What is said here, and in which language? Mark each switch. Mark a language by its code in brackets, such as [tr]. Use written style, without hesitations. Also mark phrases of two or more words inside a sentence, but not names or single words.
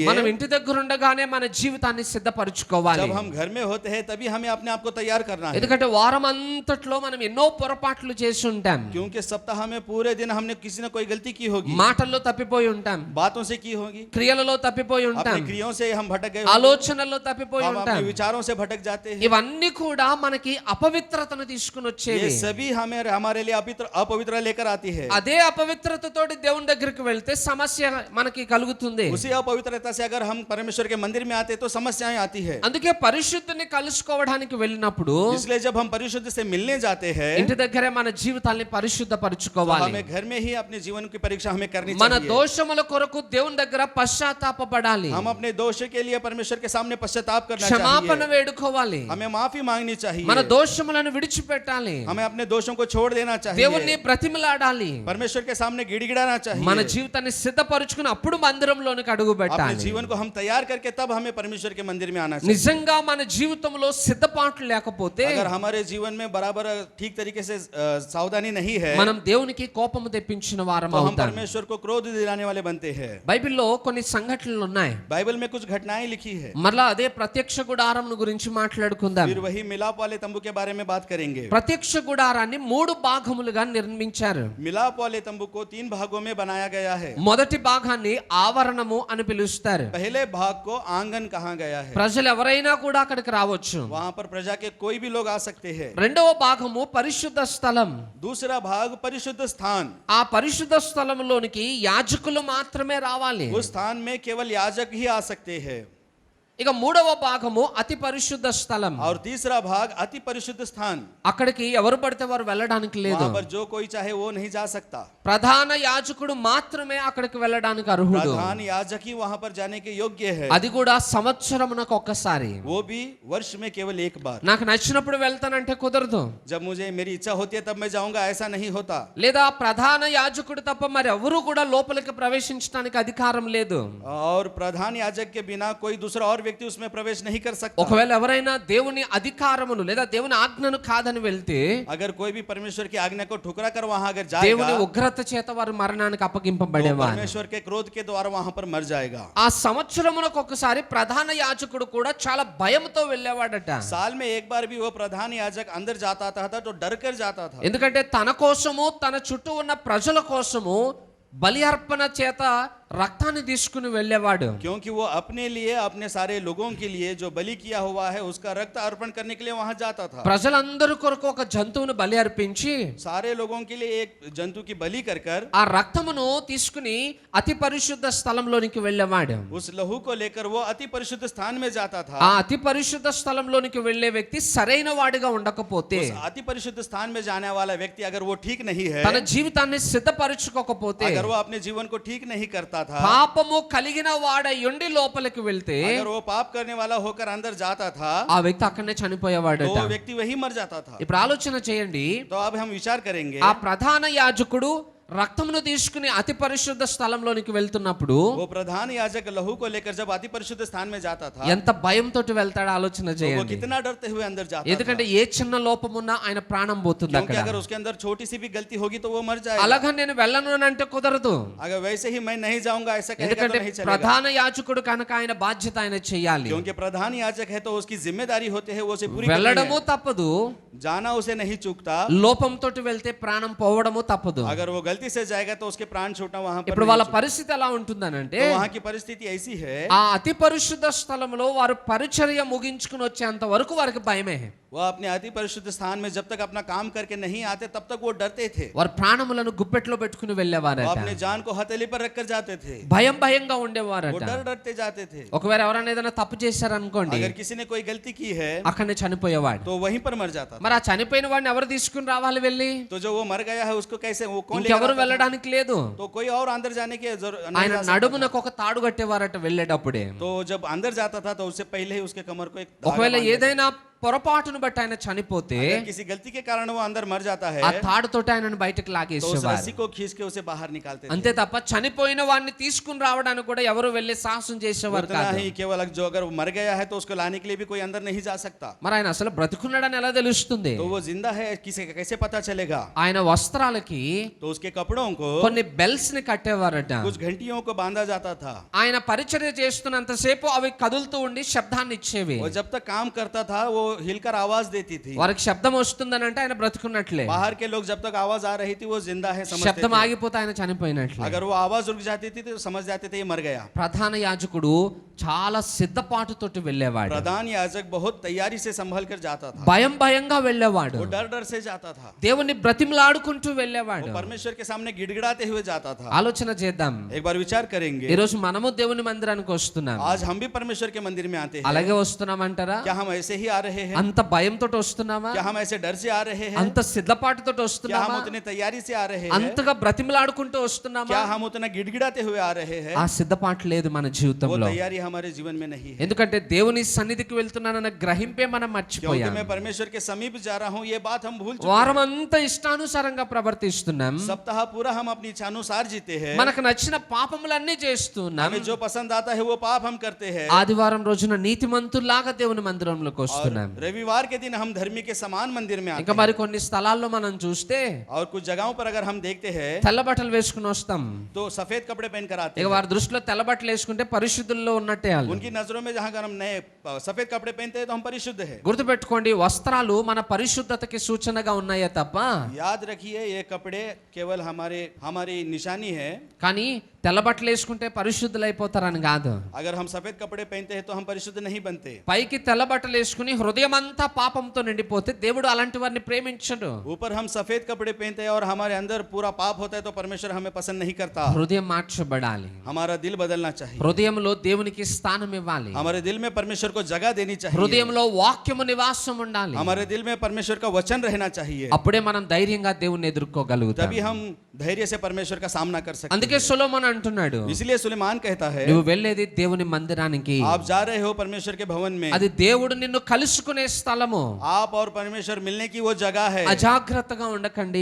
[te] మనం ఇంటి దగ్గర ఉండగానే మన జీవితాన్ని సిద్ధపరచుకోవాలి. [hi] जब हम घर में होते हैं तभी हमें अपने आप को तैयार करना है। [te] ఎందుకంటే వారం అంతట్లో మనం ఎన్నో పొరపాట్లు చేసి ఉంటాం. [hi] क्योंकि सप्ताह में पूरे दिन हमने किसी न कोई गलती की होगी, [te] మాటల్లో తప్పిపోయి ఉంటాం, [hi] बातों से की होगी, [te] క్రియలలో తప్పిపోయి ఉంటాం, [hi] अपनी क्रियाओं से हम भटक गए होंगे, [te] ఆలోచనల్లో తప్పిపోయి [hi] हम [te] ఉంటాం. [hi] अपने विचारों से भटक जाते हैं। [te] ఇవన్నీ కూడా మనకి అపవిత్రతను తీసుకుని [hi] ये [te] వచ్చేవి. [hi] सभी हमें हमारे लिए अपवित्र लेकर आती है। [te] అదే అపవిత్రతతోటి దేవుని దగ్గరికి వెళ్తే సమస్య మనకి కలుగుతుంది. [hi] उसी अपवित्रता से अगर हम परमेश्वर के मंदिर में आते तो समस्याएं आती है। [te] అందుకే పరిశుద్ధిని కలుసుకోవడానికి వెళ్ళినప్పుడు [hi] इसलिए जब हम परिशुद्ध से मिलने जाते हैं [te] ఇంటి దగ్గరే మన జీవితాన్ని [hi] तो [te] పరిశుద్ధపరచుకోవాలి. [hi] हमें घर में ही अपने जीवन की परीक्षा हमें करनी [te] మన [hi] चाहिए। [te] దోషముల కొరకు దేవుని దగ్గర పశ్చాత్తాపపడాలి, [hi] हम अपने दोष के लिए परमेश्वर के सामने पश्चाताप करना [te] క్షమాపణ [hi] चाहिए। [te] వేడుకోవాలి, [hi] हमें माफी मांगनी चाहिए, [te] మన దోషములను విడిచిపెట్టాలి, [hi] हमें अपने दोषों को छोड़ देना [te] దేవుణ్ణి [hi] चाहिए, [te] బ్రతిమలాడాలి, [hi] परमेश्वर के सामने गिड़गिड़ाना [te] మన [hi] चाहिए। [te] జీవితాన్ని సిద్ధపరచుకుని అప్పుడు మందిరంలోనికి అడుగు [hi] अपने [te] పెట్టాలి. [hi] जीवन को हम तैयार करके तब हमें परमेश्वर के मंदिर में आना चाहिए। [te] నిజంగా మన జీవితంలో సిద్ధపాట్లు లేకపోతే [hi] अगर हमारे जीवन में बराबर ठीक तरीके से सावधानी नहीं है [te] మనం దేవునికి కోపము తెప్పించిన వారం [hi] तो हम [te] అవుతాం. [hi] परमेश्वर को क्रोध दिलाने वाले बनते हैं। [te] బైబిల్లో కొన్ని సంఘటనలు ఉన్నాయి. [hi] बाइबल में कुछ घटनाएं लिखी है, [te] మరలా అదే ప్రత్యక్ష గుడారం గురించి మాట్లాడుకుందాం. [hi] फिर वही मिलाप वाले तंबू के बारे में बात करेंगे। [te] ప్రత్యక్ష గుడారాన్ని 3 భాగములుగా నిర్మించారు. [hi] मिलाप वाले तंबू को 3 भागों में बनाया गया है। [te] మొదటి భాగాన్ని ఆవరణము అని పిలుస్తారు. [hi] पहले भाग को आंगन कहा गया है, [te] ప్రజలు ఎవరైనా కూడా అక్కడికి రావచ్చు. [hi] वहां पर प्रजा के कोई भी लोग आ सकते हैं। [te] రెండవ భాగము పరిశుద్ధ స్థలం. [hi] दूसरा भाग परिशुद्ध स्थान, [te] ఆ పరిశుద్ధ స్థలంలోనికి యాజకులు మాత్రమే రావాలి. [hi] उस स्थान में केवल याजक ही आ सकते हैं। [te] ఇక మూడవ భాగము అతి పరిశుద్ధ స్థలం. [hi] और तीसरा भाग अति परिशुद्ध स्थान, [te] అక్కడికి ఎవరు పడితే వారు వెళ్ళడానికి లేదు. [hi] वहां पर जो कोई चाहे वो नहीं जा सकता। [te] ప్రధాన యాజకుడు మాత్రమే అక్కడికి వెళ్ళడానికి అర్హుడు. [hi] प्रधान याजक ही वहां पर जाने के योग्य है, [te] అది కూడా సంవత్సరమునకు ఒక్కసారి. [hi] वो भी वर्ष में केवल एक बार। [te] నాకు నచ్చినప్పుడు వెళ్తానంటే కుదరదు. [hi] जब मुझे मेरी इच्छा होती है तब मैं जाऊंगा, ऐसा नहीं होता। [te] లేదా ప్రధాన యాజకుడు తప్ప మరి ఎవరు కూడా లోపలికి ప్రవేశించడానికి అధికారం లేదు. [hi] और प्रधान याजक के बिना कोई दूसरा और व्यक्ति उसमें प्रवेश नहीं कर सकता। [te] ఒకవేళ ఎవరైనా దేవుని అధికారమును లేదా దేవుని ఆజ్ఞను కాదని వెళ్తే [hi] अगर कोई भी परमेश्वर की आज्ञा को ठुकरा कर वहां अगर [te] దేవుని [hi] जाएगा [te] ఉగ్రత చేత వారు మరణానికి [hi] तो [te] అప్పగింపబడేవారు. [hi] परमेश्वर के क्रोध के द्वारा वहां पर मर जाएगा। [te] ఆ సంవత్సరమునకు ఒకసారి ప్రధాన యాజకుడు కూడా చాలా భయంతో వెళ్ళేవాడట. [hi] साल में एक बार भी वो प्रधान याजक अंदर जाता था तो डर कर जाता था, [te] ఎందుకంటే తన కోసము తన చుట్టూ ఉన్న ప్రజల కోసము బలి అర్పణ చేత రక్తాన్ని తీసుకుని వెళ్ళేవాడు. [hi] क्योंकि वो अपने लिए अपने सारे लोगों के लिए जो बलि किया हुआ है उसका रक्त अर्पण करने के लिए वहां जाता था। [te] ప్రజలందరి కొరకు ఒక జంతువును బలి అర్పించి [hi] सारे लोगों के लिए एक जंतु की बलि कर कर [te] ఆ రక్తమును తీసుకుని అతి పరిశుద్ధ స్థలంలోనికి వెళ్ళేవాడు. [hi] उस लहू को लेकर वो अति परिशुद्ध स्थान में जाता था। [te] ఆ అతి పరిశుద్ధ స్థలంలోనికి వెళ్ళే వ్యక్తి సరైన వాడిగా ఉండకపోతే, [hi] उस अति परिशुद्ध स्थान में जाने वाला व्यक्ति अगर वो ठीक नहीं है, [te] తన జీవితాన్ని సిద్ధపరచుకోకపోతే, [hi] अगर वो अपने जीवन को ठीक नहीं करता था, [te] పాపము కలిగిన వాడై ఉండి లోపలికి వెళ్తే [hi] अगर वो पाप करने वाला होकर अंदर जाता था [te] ఆ వ్యక్తి అక్కడనే [hi] तो [te] చనిపోయేవాడట. [hi] वो व्यक्ति वही मर जाता था। [te] ఇప్పుడు ఆలోచన చేయండి, [hi] तो अब हम विचार करेंगे [te] ఆ ప్రధాన యాజకుడు రక్తమును తీసుకుని అతి పరిశుద్ధ స్థలంలోనికి వెళ్తున్నప్పుడు [hi] वो प्रधान याजक लहू को लेकर जब अति परिशुद्ध स्थान में जाता था, [te] ఎంత భయంతో వెళ్తాడో ఆలోచన [hi] तो वो [te] చేయండి. [hi] कितना डरते हुए अंदर जाता था, [te] ఎందుకంటే ఏ చిన్న లోపమున్నా ఆయన ప్రాణం పోతుంది [hi] क्योंकि [te] అక్కడ. [hi] अगर उसके अंदर छोटी सी भी गलती होगी तो वो मर जाएगा. [te] అలాగా నేను వెళ్ళను అని అంటే కుదరదు. [hi] अगर वैसे ही मैं नहीं जाऊंगा ऐसा कहेगा तो [te] ఎందుకంటే [hi] नहीं चलेगा, [te] ప్రధాన యాజకుడు కనుక ఆయన బాధ్యత ఆయన చేయాలి. [hi] क्योंकि प्रधान याजक है तो उसकी जिम्मेदारी होती है वो उसे पूरी करनी [te] వెళ్ళడము [hi] है. [te] తప్పదు, [hi] जाना उसे नहीं चूकता. [te] లోపంతో వెళ్తే ప్రాణం పోవడము తప్పదు. [hi] अगर वो गलती से जाएगा तो उसके प्राण छूटना वहां पर [te] ఇప్పుడు [hi] नहीं [te] వాళ్ళ [hi] छूटता. [te] పరిస్థితి ఎలా ఉంటుందనంటే [hi] तो वहां की परिस्थिति ऐसी है, [te] ఆ అతి పరిశుద్ధ స్థలంలో వారు పరిచర్య ముగించుకుని వచ్చేంత వరకు వారికి భయమే. [hi] वह अपने अति परिशुद्ध स्थान में जब तक अपना काम करके नहीं आते तब तक वो डरते थे. [te] వారు ప్రాణములను గుప్పెట్లో పెట్టుకుని [hi] वो [te] వెళ్ళేవారట. [hi] अपने जान को हथेली पर रखकर जाते थे. [te] భయంగా [hi] वो [te] ఉండేవారట. [hi] डर डरते जाते थे. [te] ఒకవేళ ఎవరైనా ఏదైనా తప్పు చేశారనుకోండి, [hi] अगर किसी ने कोई गलती की है [te] అక్కడనే చనిపోయేవాడు. [hi] तो वहीं पर मर जाता था. [te] మరి ఆ చనిపోయిన వాడిని ఎవరు తీసుకుని రావాలి వెళ్ళి? [hi] तो जो वो मर गया है उसको कैसे वो कौन लेकर [te] ఇంకెవరు [hi] आता था? [te] వెళ్ళడానికి లేదు. [hi] तो कोई और अंदर जाने की जरूरत नहीं [te] ఆయన [hi] जा सकता. [te] నడుమునకు ఒక తాడు కట్టేవారట వెళ్ళేటప్పుడే. [hi] तो जब अंदर जाता था तो उससे पहले ही उसके कमर को एक धागा [te] ఒకవేళ [hi] बांध देते. [te] ఏదైనా పొరపాటును బట్టి ఆయన చనిపోతే [hi] अगर किसी गलती के कारण वो अंदर मर जाता है [te] ఆ తాడుతోటి ఆయనను బయటకు [hi] तो उस [te] లాగేసేవారు. [hi] रस्सी को खींच के उसे बाहर निकालते थे. [te] అంతే తప్ప చనిపోయిన వాడిని తీసుకుని రావడానికి కూడా ఎవరు వెళ్ళి సాహసం చేసేవారు [hi] उतना [te] కాదు. [hi] ही केवल जो अगर वो मर गया है तो उसको लाने के लिए भी कोई अंदर नहीं जा सकता. [te] మరి ఆయన అసలు బ్రతుకున్నాడని ఎలా తెలుస్తుంది? [hi] तो वो जिंदा है किसे कैसे पता चलेगा? [te] ఆయన వస్త్రాలకి [hi] तो उसके कपड़ों को [te] కొన్ని బెల్స్ ని కట్టేవారట. [hi] कुछ घंटियों को बांधा जाता था. [te] ఆయన పరిచర్య చేస్తున్నంతసేపు అవి కదులుతూ ఉండి శబ్దాన్ని ఇచ్చేవి. [hi] वो जब तक काम करता था वो हिलकर आवाज देती थी. [te] వారికి శబ్దం వస్తుందని అంటే ఆయన బ్రతుకున్నట్లే, [hi] बाहर के लोग जब तक आवाज आ रही थी वो जिंदा है समझते [te] శబ్దం [hi] थे. [te] ఆగిపోతే ఆయన చనిపోయినట్లే. [hi] अगर वो आवाज रुक जाती थी तो समझ जाते थे ये मर गया. [te] ప్రధాన యాజకుడు చాలా సిద్ధపాటుతోటి వెళ్ళేవాడు. [hi] प्रधान याजक बहुत तैयारी से संभल कर जाता था. [te] భయంగా వెళ్ళేవాడు. [hi] वो डर डर से जाता था. [te] దేవుని బ్రతిమలాడుకుంటూ వెళ్ళేవాడు. [hi] वो परमेश्वर के सामने गिड़गिड़ाते हुए जाता था. [te] ఆలోచన చేద్దాం. [hi] एक बार विचार करेंगे, [te] ఈ రోజు మనము దేవుని మందిరానికి వస్తున్నాం. [hi] आज हम भी परमेश्वर के मंदिर में आते हैं. [te] అలాగే వస్తున్నామంటారా? [hi] क्या हम ऐसे ही आ रहे हैं? [te] అంత భయంతో వస్తున్నామా? [hi] क्या हम ऐसे डर से आ रहे हैं? [te] అంత సిద్ధపాటుతో [hi] क्या हम [te] వస్తున్నామా? [hi] उतने तैयारी से आ रहे हैं? [te] అంతగా బ్రతిమలాడుకుంటూ వస్తున్నామా? [hi] क्या हम उतना गिड़गिड़ाते हुए आ रहे हैं? [te] ఆ సిద్ధపాటు లేదు మన [hi] वो [te] జీవితంలో. [hi] तैयारी हमारे जीवन में नहीं है. [te] ఎందుకంటే దేవుని సన్నిధికి వెళ్తున్నానన్న గ్రహింపే మనం [hi] क्योंकि [te] మర్చిపోయాం. [hi] मैं परमेश्वर के समीप जा रहा हूँ ये बात हम भूल चुके हैं. [te] వారం అంతా ఇష్టానుసారంగా ప్రవర్తిస్తున్నాం. [hi] सप्ताह पूरा हम अपनी इच्छानुसार जीते हैं. [te] మనకు నచ్చిన పాపములన్నీ చేస్తున్నాం. [hi] हमें जो पसंद आता है वो पाप हम करते हैं. [te] ఆదివారం రోజున నీతిమంతుల్లాగా దేవుని మందిరంలోకి వస్తున్నాం. [hi] रविवार के दिन हम धर्मी के समान मंदिर में आते [te] ఇంకా మరి కొన్ని స్థలాల్లో మనం చూస్తే [hi] हैं. और कुछ जगहों पर अगर हम देखते हैं [te] తెల్ల బట్టలు వేసుకుని వస్తాం. [hi] तो सफेद कपड़े पहनकर आते [te] ఇక [hi] हैं. [te] వారి దృష్టిలో తెల్ల బట్టలు వేసుకుంటే పరిశుద్ధుల్లో ఉన్నట్టే వాళ్ళు. [hi] उनकी नजरों में जहाँ अगर हम नए सफेद कपड़े पहनते हैं तो हम परिशुद्ध हैं. [te] గుర్తుపెట్టుకోండి, వస్త్రాలు మన పరిశుద్ధతకి సూచనగా ఉన్నాయే తప్ప, [hi] याद रखिए ये कपड़े केवल हमारी निशानी है. [te] కానీ తెల్ల బట్టలు వేసుకుంటే పరిశుద్ధులైపోతారని కాదు. [hi] अगर हम सफेद कपड़े पहनते हैं तो हम परिशुद्ध नहीं बनते. [te] పైకి తెల్ల బట్టలు వేసుకుని హృదయం అంతా పాపంతో నిండిపోతే దేవుడు అలాంటి వారిని ప్రేమించడు. [hi] ऊपर हम सफेद कपड़े पहनते हैं और हमारे अंदर पूरा पाप होता है तो परमेश्वर हमें पसंद नहीं करता. [te] హృదయం మార్చబడాలి. [hi] हमारा दिल बदलना चाहिए. [te] హృదయంలో దేవునికి స్థానం ఇవ్వాలి. [hi] हमारे दिल में परमेश्वर को जगह देनी चाहिए. [te] హృదయంలో వాక్యము నివాసం ఉండాలి. [hi] हमारे दिल में परमेश्वर का वचन रहना चाहिए. [te] అప్పుడే మనం ధైర్యంగా దేవుణ్ణి ఎదుర్కోగలుగుతాం. [hi] तभी हम धैर्य से परमेश्वर का सामना कर सकते [te] అందుకే సొలొమోన్ అంటున్నాడు, [hi] हैं. इसलिए सुलेमान कहता है [te] నువ్వు వెళ్ళేది దేవుని మందిరానికి, [hi] आप जा रहे हो परमेश्वर के भवन में. [te] అది దేవుడు నిన్ను కలుసుకునే స్థలము. [hi] आप और परमेश्वर मिलने की वो जगह है. [te] అజాగ్రత్తగా ఉండకండి,